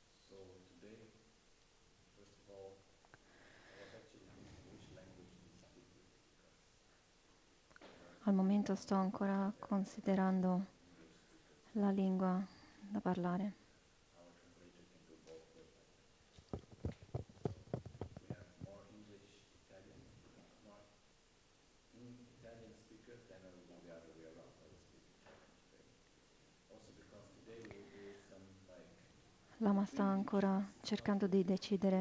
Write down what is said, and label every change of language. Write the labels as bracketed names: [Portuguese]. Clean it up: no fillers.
[English] So today, first of all, I was actually thinking which language to speak with because [Italian] Al momento sto ancora considerando [English] English speakers. [Italian] la lingua da parlare. [English] Our translator can do both perfectly. So we have more English, Italian, more Italian speakers, then I will do the other way around. I will speak Italian today. Also because today we will do some like [Italian] Lama sta ancora cercando di decidere